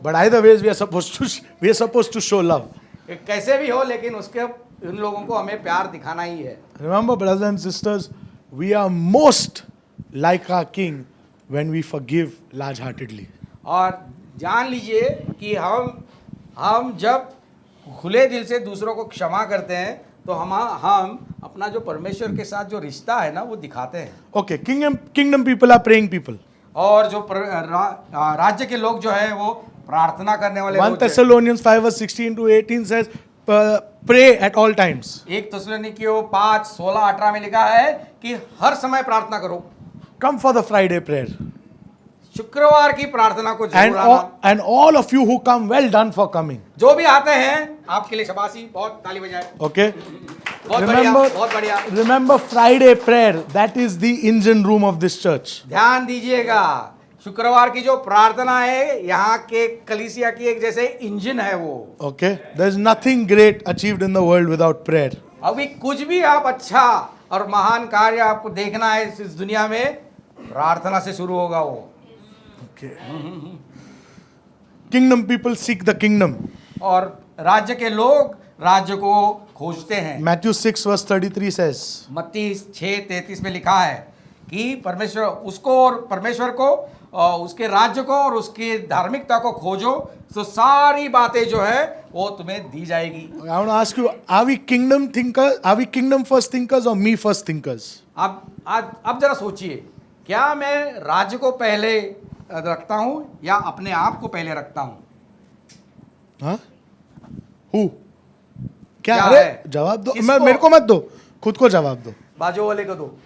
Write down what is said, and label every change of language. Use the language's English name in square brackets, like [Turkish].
[English] But either ways, we are supposed to show love. [Hindi] कैसे भी हो, लेकिन उन लोगों को हमें प्यार दिखाना ही है। [English] Remember, brothers and sisters, we are most like our King when we forgive large-heartedly. [Hindi] और जान लीजिए कि हम जब खुले दिल से दूसरों को क्षमा करते हैं तो हम अपना जो परमेश्वर के साथ जो रिश्ता है ना वो दिखाते हैं। [English] Okay, kingdom people are praying people. [Hindi] और जो राज्य के लोग जो है वो प्रार्थना करने वाले [English] 1 Thessalonians 5 verse 16 to 18 says, pray at all times. [Hindi] 1 थिस्सलुनीकियों 5, 16, 18 में लिखा है कि हर समय प्रार्थना करो। [English] Come for the Friday prayer. [Hindi] शुक्रवार की प्रार्थना को जरूर आना। [English] And all of you who come, well done for coming. [Hindi] जो भी आते हैं आपके लिए शाबाशी, बहुत ताली बजाएं। [English] Okay? [Hindi] बहुत बढ़िया, बहुत बढ़िया। [English] Remember Friday prayer, that is the engine room of this church. [Hindi] ध्यान दीजिएगा, शुक्रवार की जो प्रार्थना है यहाँ के कलीसिया की एक जैसे इंजन है वो। [English] Okay? There is nothing great achieved in the world without prayer. [Hindi] अभी कुछ भी आप अच्छा और महान कार्य आपको देखना है इस दुनिया में, प्रार्थना से शुरू होगा वो। [English] Okay. Kingdom people seek the kingdom. [Hindi] और राज्य के लोग राज्य को खोजते हैं। [English] Matthew 6 verse 33 says, [Hindi] मत्ती 6:33 में लिखा है कि परमेश्वर को उसके राज्य को और उसकी धार्मिकता को खोजो तो सारी बातें जो है वो तुम्हें दी जाएगी। [English] I want to ask you, are we kingdom thinkers? Are we kingdom first thinkers or me first thinkers? [Hindi] अब जरा सोचिए, क्या मैं राज्य को पहले रखता हूं या अपने आप को पहले रखता हूं? हाँ? [English] Who? [Hindi] क्या? क्या अरे है? जवाब दो। किसको? मेरे को मत दो, खुद को जवाब दो। बाजू वाले को दो।